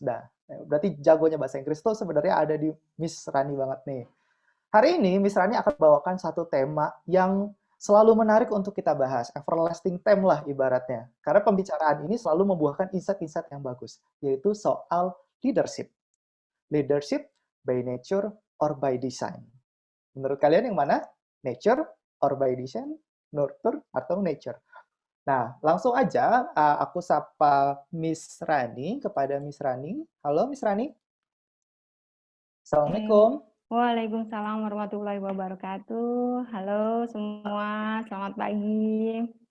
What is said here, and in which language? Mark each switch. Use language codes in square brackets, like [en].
[id] Nah, berarti jagonya bahasa Inggris tuh sebenarnya ada di Miss Rani banget nih. Hari ini Miss Rani akan bawakan satu tema yang selalu menarik untuk kita bahas, [en] everlasting theme [id] lah ibaratnya. Karena pembicaraan ini selalu membuahkan insight-insight yang bagus, yaitu soal leadership. [en] Leadership by nature or by design. [id] Menurut kalian yang mana? [en] Nature or by design? Nurture atau nature? [id] Nah, langsung aja aku sapa Miss Rani kepada Miss Rani. Halo Miss Rani. Assalamualaikum. Waalaikumsalam warahmatullahi wabarakatuh. Halo semua, selamat pagi.